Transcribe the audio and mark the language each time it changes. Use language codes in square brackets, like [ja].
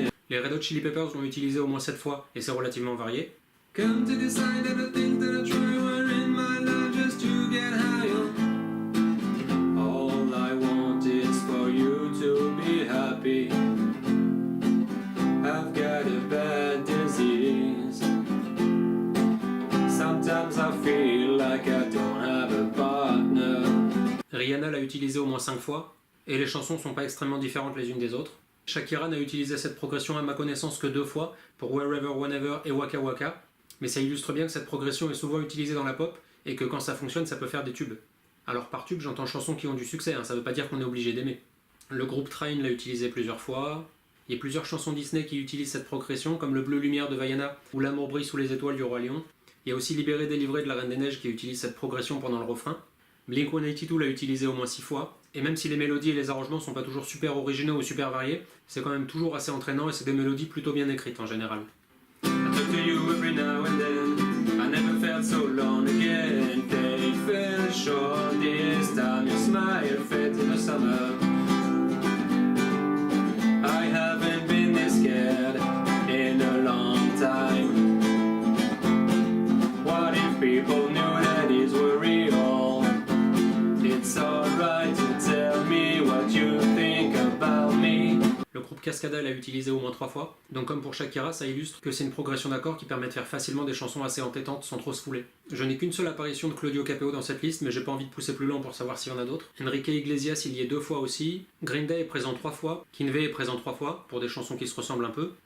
[fr] Les Red Hot Chili Peppers l'ont utilisé au moins 7 fois et c'est relativement varié. [en] Come to decide that the things that I try were in my life just to get higher. All I want is for you to be happy. I've got a bad disease. Sometimes I feel like I don't have a partner. [fr] Rihanna l'a utilisé au moins 5 fois et les chansons sont pas extrêmement différentes les unes des autres. Shakira n'a utilisé cette progression à ma connaissance que 2 fois, pour Wherever, Whenever et Waka Waka, mais ça illustre bien que cette progression est souvent utilisée dans la pop, et que quand ça fonctionne, ça peut faire des tubes. Alors par tube, j'entends chansons qui ont du succès, ça veut pas dire qu'on est obligé d'aimer. Le groupe Train l'a utilisé plusieurs fois, il y a plusieurs chansons Disney qui utilisent cette progression, comme Le Bleu Lumière de Vaiana, ou L'amour brille sous les étoiles du Roi Lion. Il y a aussi Libéré délivré de la Reine des Neiges qui utilise cette progression pendant le refrain. Blink-182 l'a utilisé au moins 6 fois, et même si les mélodies et les arrangements sont pas toujours super originaux ou super variés, c'est quand même toujours assez entraînant et c'est des mélodies plutôt bien écrites en général. [en] I talk to you every now and then. I never felt so long again. They fell short this time. Your smile fades in the summer. I haven't been this scared in a long time. What if people knew that these were real? It's alright to tell me what you think about me. [fr] Le groupe Cascada l'a utilisé au moins 3 fois, donc comme pour Shakira, ça illustre que c'est une progression d'accords qui permet de faire facilement des chansons assez entêtantes sans trop se fouler. Je n'ai qu'une seule apparition de Claudio Capeo dans cette liste, mais j'ai pas envie de pousser plus loin pour savoir s'il y en a d'autres. Enrique Iglesias il y est 2 fois aussi, Green Day est présent 3 fois, Kinvey est présent 3 fois, pour des chansons qui se ressemblent un peu.